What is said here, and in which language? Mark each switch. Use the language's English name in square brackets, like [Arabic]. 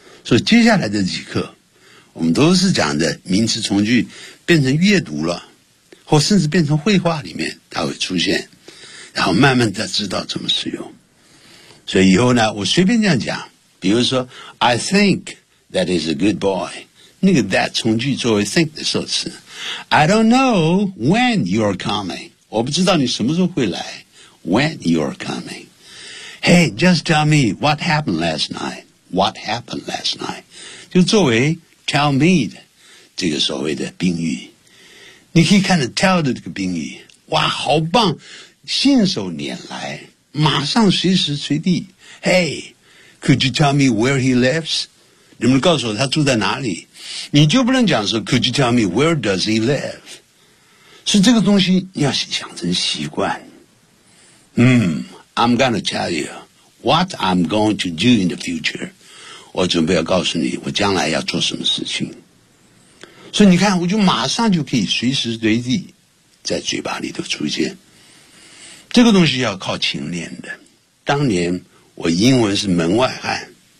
[Chinese] 所以接下来的几课我们都是讲的名词从句变成阅读了或甚至变成绘画里面它会出现然后慢慢的知道怎么使用。所以以后呢我随便这样讲比如说 [English] I think that is a good boy [Chinese] 那个 that 从句作为 think 的受词。 [English] I don't know when you're coming. [Chinese] 我不知道你什么时候会来。 [English] When you're coming. Hey, just tell me what happened last night. What happened last night? [Chinese] 就作为 tell me 的这个所谓的宾语。你可以看着 tell 的这个宾语。哇，好棒。信手拈来。马上随时随地。 [English] Hey, could you tell me where he lives? [Chinese] 你们告诉我他住在哪里。你就不能讲说 [English] Could you tell me where does he live? [Chinese] 是这个东西你要想成习惯。 [English] I'm gonna tell you what I'm going to do in the future. [Chinese] 我准备要告诉你我将来要做什么事情。所以你看我就马上就可以随时随地在嘴巴里头出现。这个东西要靠勤练的。当年我英文是门外汉。